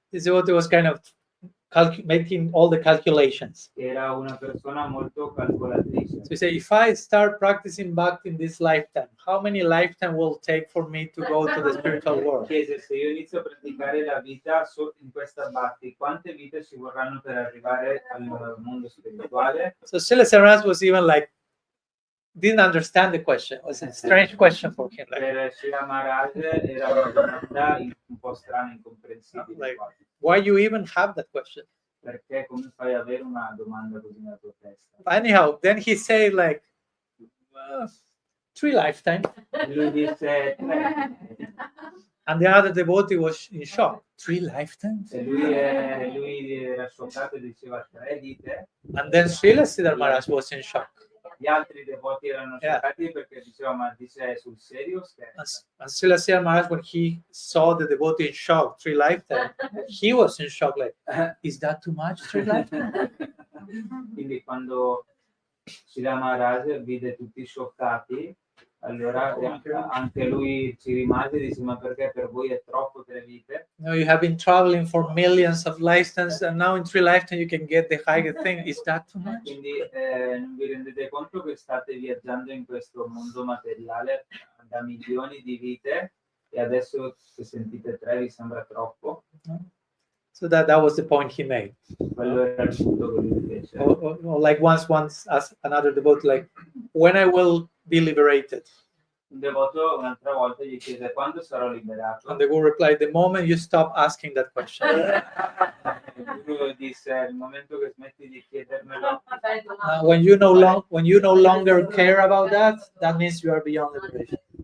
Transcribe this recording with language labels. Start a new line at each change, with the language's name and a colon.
English: This devotee was kind of making all the calculations.
Italian: Era una persona molto calcolatrice.
English: So he said, if I start practicing bhakti in this lifetime, how many lifetimes will it take for me to go to the spiritual world?
Italian: Chiese, se io inizio a praticare la vita in questa bhakti, quante vite ci vorranno per arrivare al mondo spirituale?
English: So Srila Maharaj was even like, didn't understand the question. It was a strange question for him.
Italian: Per Srila Maharaj era una domanda un po' strana, incomprensibile.
English: Like, why you even have that question?
Italian: Perché come fai ad avere una domanda così nella tua testa?
English: Anyhow, then he said like 3 lifetimes.
Italian: Lui disse 3.
English: And the other devotee was in shock. 3 lifetimes?
Italian: E lui era scioccato e diceva 3 vite.
English: And then Srila Siddhar Maharaj was in shock.
Italian: Gli altri devoti erano scioccati perché dicevano, ma dice sul serio?
English: And Srila Siddhar Maharaj, when he saw the devotee in shock 3 lifetimes, he was in shock like, is that too much 3 lifetimes?
Italian: Quindi quando Srila Maharaj vide tutti scioccati, allora anche lui ci rimase e disse: ma perché per voi è troppo 3 vite?
English: You have been traveling for millions of lifetimes, and now in 3 lifetimes you can get the higher thing. Is that too much?
Italian: Quindi non vi rendete conto che state viaggiando in questo mondo materiale da milioni di vite e adesso se sentite 3 vi sembra troppo?
English: So that was the point he made.
Italian: Quello era il punto che lui fece.
English: Or like once as another devotee, like, when I will be liberated?
Italian: Un devoto un'altra volta gli chiese: quando sarò liberato?
English: And the Guru replied, the moment you stop asking that question.
Italian: Il Guru disse: il momento che smetti di chiedermelo.
English: When you no longer care about that, that means you are beyond liberation.